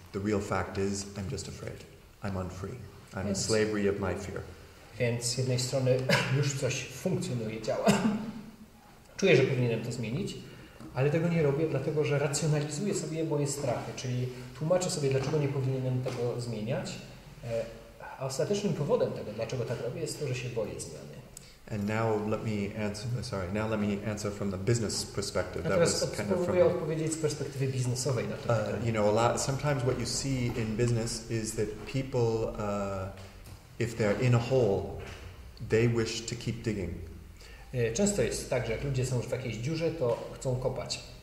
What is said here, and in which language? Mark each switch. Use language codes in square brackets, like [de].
[en] The real fact is I'm just afraid. I'm unfree. I'm in slavery of my fear. [pl] Więc z jednej strony już coś funkcjonuje, działa. Czuję, że powinienem to zmienić, ale tego nie robię, dlatego że racjonalizuję sobie moje strachy, czyli tłumaczę sobie, dlaczego nie powinienem tego zmieniać, a ostatecznym powodem tego, dlaczego tak robię, jest to, że się boję zmiany. [en] And now let me answer from the business perspective. [pl] A teraz spróbuję odpowiedzieć z perspektywy biznesowej na to pytanie. [en] You know, sometimes what you see in business is that people, if they're in a hole, they wish to keep digging. [pl] Często jest tak, że jak ludzie są już w jakiejś dziurze, to chcą kopać.